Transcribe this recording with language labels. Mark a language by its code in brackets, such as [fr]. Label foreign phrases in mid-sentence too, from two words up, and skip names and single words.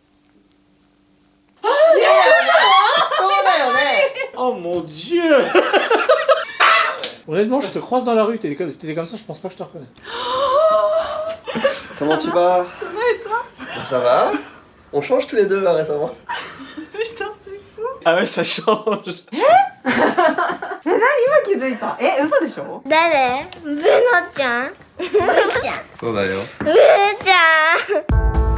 [fr] Oh mon dieu. Honnêtement, je te croise dans la rue, t'étais comme ça, je pense pas que je te reconnais. Comment tu vas? Ça va et toi? Bah, ça va. On change tous les deux hein, récemment. Putain, c'est fou. Ah ouais, ça change. [ja] 気づいた。嘘でしょ？誰？ブノちゃん？ブーちゃん。そうだよ。ブーちゃん。